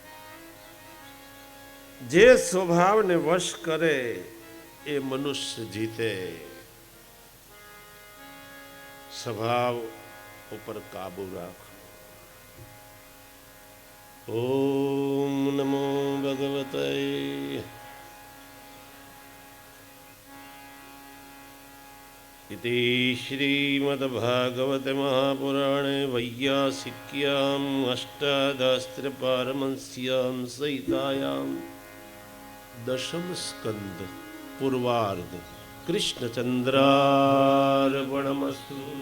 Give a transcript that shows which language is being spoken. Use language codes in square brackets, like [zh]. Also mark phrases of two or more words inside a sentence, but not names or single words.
[gu] જે સ્વભાવને વશ કરે એ મનુષ્ય જીતે. સ્વભાવ ઉપર કાબુ રાખો. [sa] ઓમ નમો ભગવતે इति श्रीमद्भागवते महापुराणे वैयासिक्याम् अष्टादशपारमस्यां सहितायां दशम स्कंद पूर्वार्ध कृष्णचंद्रार्पणमस्तु.